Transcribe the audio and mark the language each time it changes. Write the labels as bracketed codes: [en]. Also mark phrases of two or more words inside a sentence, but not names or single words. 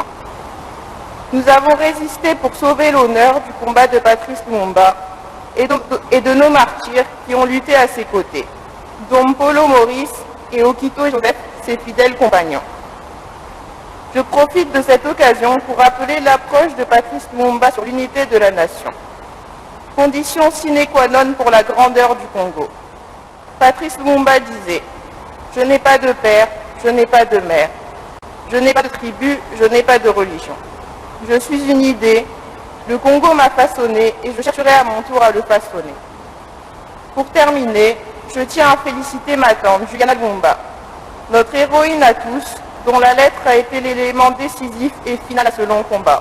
[fr] Nous avons résisté pour sauver l'honneur du combat de Patrice Lumumba et de nos martyrs qui ont lutté à ses côtés, dont Polo Maurice, et Okito et Joseph, ses fidèles compagnons. Je profite de cette occasion pour rappeler l'approche de Patrice Lumumba sur l'unité de la nation. Condition [la] sine qua non [fr] pour la grandeur du Congo. Patrice Lumumba disait « Je n'ai pas de père, je n'ai pas de mère. Je n'ai pas de tribu, je n'ai pas de religion. Je suis une idée, le Congo m'a façonné et je chercherai à mon tour à le façonner. » Pour terminer, je tiens à féliciter ma tante, Juliana Lumumba, notre héroïne à tous, dont la lettre a été l'élément décisif et final à ce long combat.